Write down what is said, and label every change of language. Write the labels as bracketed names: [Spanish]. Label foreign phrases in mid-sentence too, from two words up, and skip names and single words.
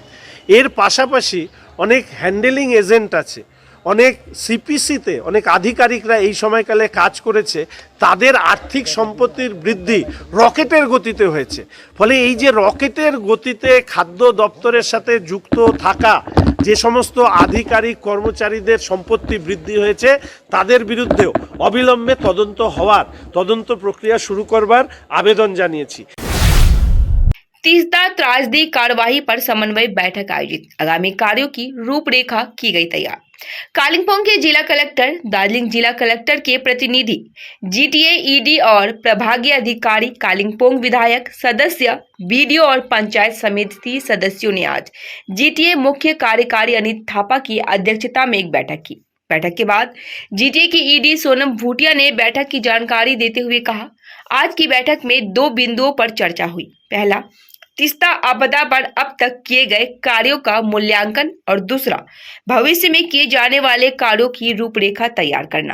[Bangla] এর পাশাপাশি অনেক [English] handling agent [Bangla] আছে, অনেক সিপিসিতে অনেক আধিকারিকরা এই সময়কালে কাজ করেছে, তাদের আর্থিক সম্পত্তির বৃদ্ধি রকেটের গতিতে হয়েছে। ফলে এই যে রকেটের গতিতে খাদ্য দপ্তরের সাথে যুক্ত থাকা যে সমস্ত আধিকারিক কর্মচারীদের সম্পত্তি বৃদ্ধি হয়েছে, তাদের বিরুদ্ধেও অবিলম্বে তদন্ত হওয়ার, তদন্ত প্রক্রিয়া শুরু করবার আবেদন জানিয়েছি। [Hindi] तीस्ता त्रासदी कार्यवाही पर समन्वय बैठक आयोजित, आगामी कार्यों की रूपरेखा की गई तैयार। कालिम्पोंग के जिला कलेक्टर, दार्जिलिंग जिला कलेक्टर के प्रतिनिधि, जीटीए, ईडी और प्रभागीय अधिकारी, कालिम्पोंग विधायक सदस्य, बीडीओ और पंचायत समिति सदस्यों ने आज जीटीए मुख्य कार्यकारी अनित थापा की अध्यक्षता में एक बैठक की। बैठक के बाद जीटीए की ईडी सोनम भूटिया ने बैठक की जानकारी देते हुए कहा, आज की बैठक में 2 बिंदुओं पर चर्चा हुई। पहला, तीस्ता आपदा पर अब तक किए गए कार्यों का मूल्यांकन और दूसरा, भविष्य में किए जाने वाले कार्यों की रूपरेखा तैयार करना।